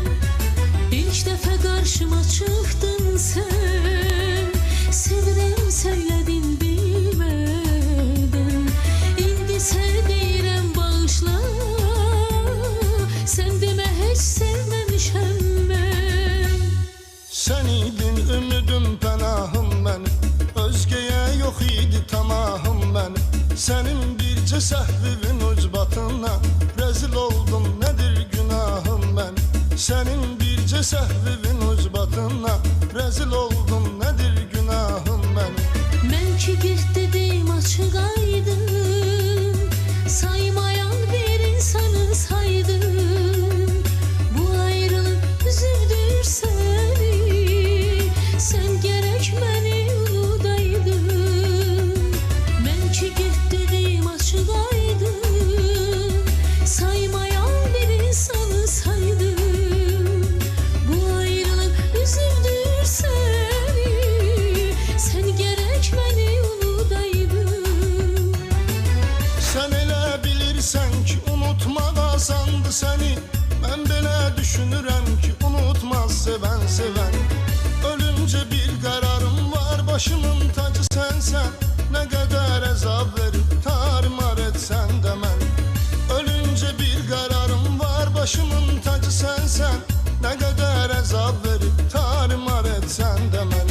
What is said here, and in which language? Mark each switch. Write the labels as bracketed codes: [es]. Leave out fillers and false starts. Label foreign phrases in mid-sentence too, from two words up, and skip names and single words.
[tr] İlk defa karşıma çıktın sen. Sevirem söyledin bilmeden. [az] İndi sevdirem bağışla. [tr] Sen deme hiç sevmemişem ben. [az] Sen idin ümidim pənahım mənim, özgəyə yox idi tamahım mənim. Sənin bircə səhvivin ucbatına rəzil oldum, nədir günahım mənim. Sənin bircə səhvivin ucbatına rəzil oldum, nədir günahım mənim. Mən ki bir dedim açıq aydın, saymayan bir insanı saydım. [tr] Bu ayrılık üzüldür seni. Sen gerek beni unudaydın. Ben ki git dedim açık aydın, saymayan bir insanı saydım. Bu ayrılık üzüldür seni. Sen gerek beni unudaydın. [az] Sen elə bilirsən ki unutmaq asandı səni. Mən belə düşünürəm ki unutmaz sevən sevən. [tr] Ölünce bir kararım var, başımın tacı sensen. Ne kadar əzab verip tarimar etsen de mən. Ölünce bir kararım var, başımın tacı sensen. Ne kadar əzab verip tarimar etsen de mən.